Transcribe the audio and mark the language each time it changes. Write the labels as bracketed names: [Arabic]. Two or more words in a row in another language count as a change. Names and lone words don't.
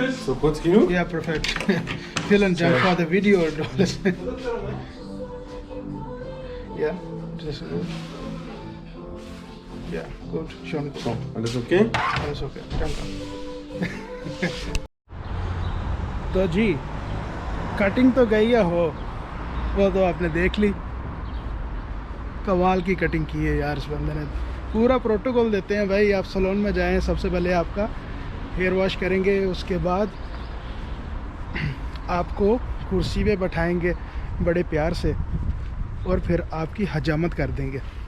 [German] So kurz genug? Ja, perfekt. Vielen Dank für das Video und alles. Ja, das ist gut. Ja, gut, schon gut. So, alles okay? Alles okay, danke। [Hindi] तो जी कटिंग तो गई है हो, वो तो आपने देख ली। कमाल की कटिंग की है यार इस बंदे ने। पूरा प्रोटोकॉल देते हैं भाई। आप सैलून में जाएं, सबसे पहले आपका [English] hair wash [Hindi] करेंगे, उसके बाद आपको कुर्सी पे बैठाएंगे बड़े प्यार से और फिर आपकी हजामत कर देंगे।